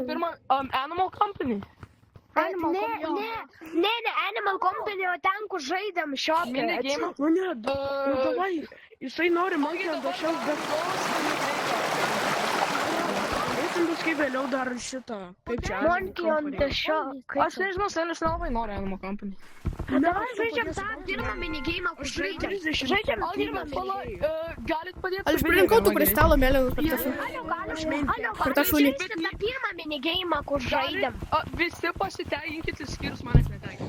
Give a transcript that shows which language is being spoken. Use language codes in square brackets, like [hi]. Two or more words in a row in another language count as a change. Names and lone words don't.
[lt] pirma, Animal Company. Ne, Animal Company, o ten, kur žaidėm šiopį. [en] Mini game. [lt] Nu ne, nu davai, jisai nori Monkey on the Shelf, bet eisim paskui vėliau dar šitą. Kaip čia? Monkey on the Shelf. Aš nežinau, seniai nelabai noriu Animal Company. Davai žaidžiam tą pirmą minigeimą, kur žaidėm. Žaidžiam Ogi, pirmą bet pala, minigeimą. galit padėti. Aš pririnkau tų kristalų mėlynų per tą šunį. Per tą šunį. Žaidžiam tą pirmą minigeimą, kur žaidėm. Visi pasiteginkit, išskyrus manęs neteginkit.